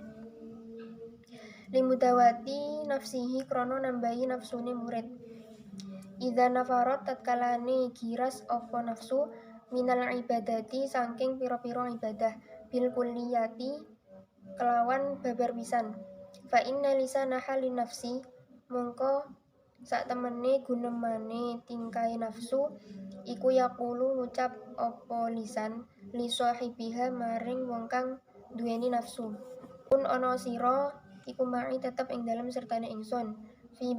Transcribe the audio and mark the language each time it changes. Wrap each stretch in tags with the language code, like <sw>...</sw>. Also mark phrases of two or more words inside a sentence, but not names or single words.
<ar>لمداواة نفسه</ar> <jv>krana nambahi nafsune murid</jv> <ar>إذا نفرت</ar> <jv>tatkalane giras apa nafsu</jv> <ar>من العبادات</ar> <jv>saking pira-pira ibadah</jv> <ar>بالكلية</ar> <jv>kelawan babar pisan</jv> <ar>فإن لسان حال النفس</ar> <jv>mongko sak temene gunemane tingkai nafsu iku yaqulu ngucap apa</jv> <ar>لسان لصاحبها</ar> <jv>maring wong kang duweni nafsu pun ana sira iku mai tetep ing dalem sertane ingsun fi</jv>